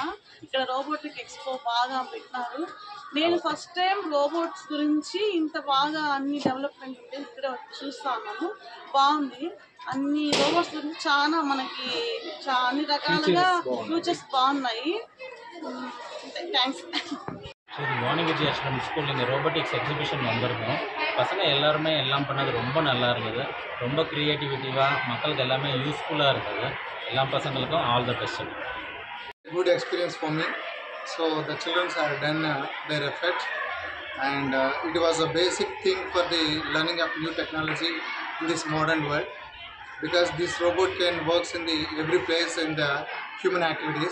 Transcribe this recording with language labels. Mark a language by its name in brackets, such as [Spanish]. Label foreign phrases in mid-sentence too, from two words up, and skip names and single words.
[Telugu] ఇక్కడ [English] robotic expo [Telugu] బాగా పెట్టినారు. నేను [English] first time [Telugu] రోబోట్స్ గురించి ఇంత బాగా అన్ని డెవలప్మెంట్ ఉంటే ఇక్కడ చూస్తా ఉన్నాను. బాగుంది. అన్ని రోబోట్స్ గురించి చాలా మనకి అన్ని రకాలుగా ఫ్యూచర్స్ బాగున్నాయి. థ్యాంక్స్. [Tamil] சரி, வாணி வித்யாஸ்ரம் ஸ்கூலில் இந்த [English] robotics exhibition [Tamil] வந்திருக்கோம். பசங்க எல்லாருமே எல்லாம் பண்ணது ரொம்ப நல்லா இருந்தது. ரொம்ப க்ரியேட்டிவிட்டிவாக மக்களுக்கு எல்லாமே யூஸ்ஃபுல்லாக இருந்தது. எல்லா பசங்களுக்கும் [English] all the best. Good experience for me. So the children have done their effort, and it was a basic thing for the learning of new technology in this modern world, because this robot can works in the every place in the human activities.